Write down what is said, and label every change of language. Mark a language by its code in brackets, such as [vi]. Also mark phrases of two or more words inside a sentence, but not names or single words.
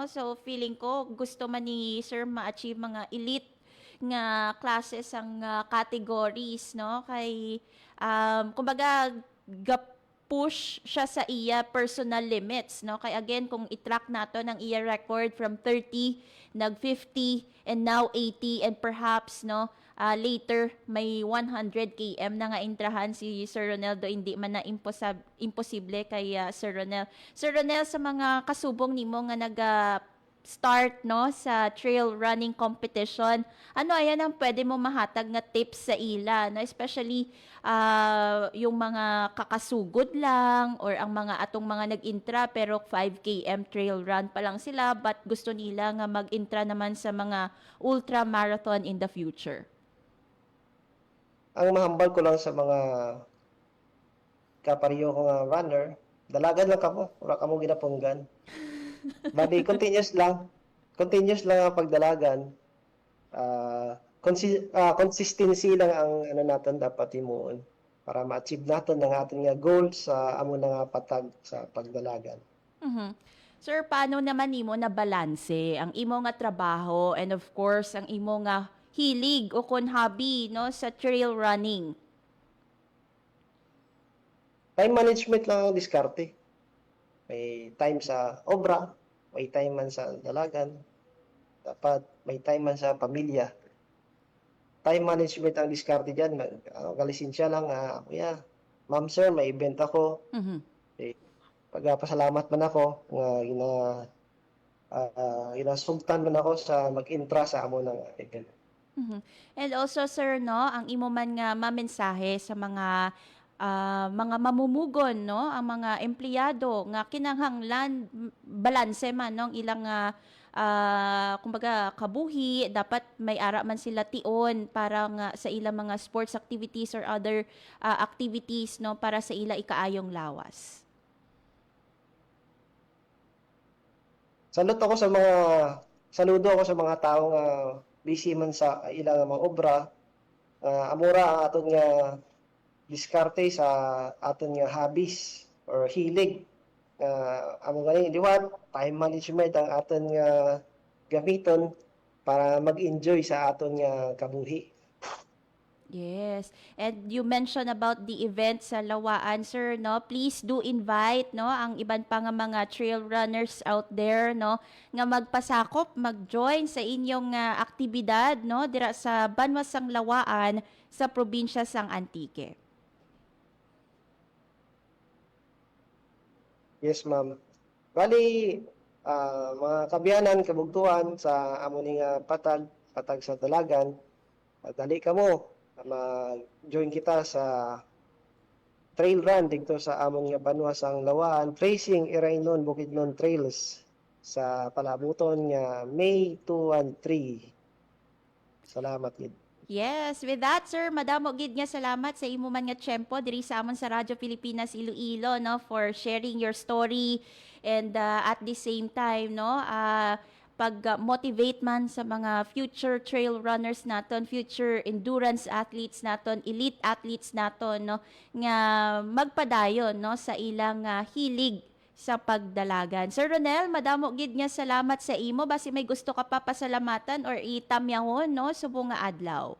[hil] So feeling ko gusto man ni Sir ma-achieve mga elite nga classes ang categories no kay kumbaga push siya sa iya [en] personal limits [hil] no kay again kung i-track nato ng iya record from 30 nag 50 [en] and now 80, and perhaps no later [hil] may 100 km na nga intrahan si Sir Ronel, do hindi man na imposible kay Sir Ronel. Sir Ronel, sa mga kasubong nimo nga start no sa trail running competition, ano ayan ang pwede mo mahatag nga tips sa ila, no, especially yung mga kakasugod lang or ang mga atong mga nag-intra pero 5 km [en] trail run [hil] pa lang sila but gusto nila nga mag-intra naman sa mga [en] ultra marathon in the future? [hil] Ang mahambal ko lang sa mga kapariyo ko nga runner, dalagan lang kamo, wala kamo ginapunggan. Bali, continuous lang ang pagdalagan. Consistency lang ang ano natin dapat himuon para ma-achieve natin ang ating nga goal sa amo na nga patag sa pagdalagan. Sir, paano naman imo na balanse ang imo nga trabaho [en] and of course [hil] ang imo nga hilig o kon hobby no sa [en] trail running? Time management [hil] lang ang diskarte. May time sa obra, may time man sa dalagan, dapat may time man sa pamilya. [en] Time management [hil] ang diskarte dyan. Kalisensya lang, kuya, ma'am sir, may event ako. Pagpasalamat man ako, ginasugtan man ako sa mag-intra sa amo ng event. [en] And also, [hil] sir, no, ang imo man nga mamensahe sa mga mamumugon, no, ang mga empleyado nga kinahanglan balanse man no, ang ilang kumbaga kabuhi, dapat may ara man sila tion para nga sa ilang mga [en] sports activities or other activities [hil] no para sa ila ikaayong lawas. Saludo ako sa mga taong busy man sa ilang mga obra. Amura ang aton nga diskarte sa aton nga hobbies or hilig. Amo ganing liwat, [en] time management [hil] ang aton nga gamiton para mag-enjoy sa aton nga kabuhi. [en] Yes. And you mentioned about the event [hil] sa Lawaan, sir, no? [en] Please do invite, [hil] no, ang iban pa nga mga [en] trail runners out there, [hil] no, nga magpasakop, mag-join sa inyong aktibidad, no, dira sa Banwasang Lawaan sa probinsya sang Antique. [en] Yes, ma'am. [hil] Bali, mga kabiyanan, kabugtuan sa amo ni nga patag sa dalagan, dali ka mo, mag-join kita sa [en] trail run [hil] dito sa among nga Banwasang Lawaan, Tracing Iraynon Bukidnon Trails sa palabuton nga May 2 and 3. Salamat gid. [en] Yes, with that, [hil] sir, madamo gid nga salamat sa imo man nga tiyempo diri sa amon sa Radyo Pilipinas Iloilo, no, [en] for sharing your story and at the same time, [hil] no, pag-motivate man sa mga [en] future trail runners [hil] naton, [en] future endurance athletes [hil] naton, [en] elite athletes [hil] naton, no, nga magpadayon, no, sa ilang hilig sa pagdalagan. Sir Ronel, madamo gid nga salamat sa imo. Basi may gusto ka pa pasalamatan or itamyahon, no, subong nga adlaw.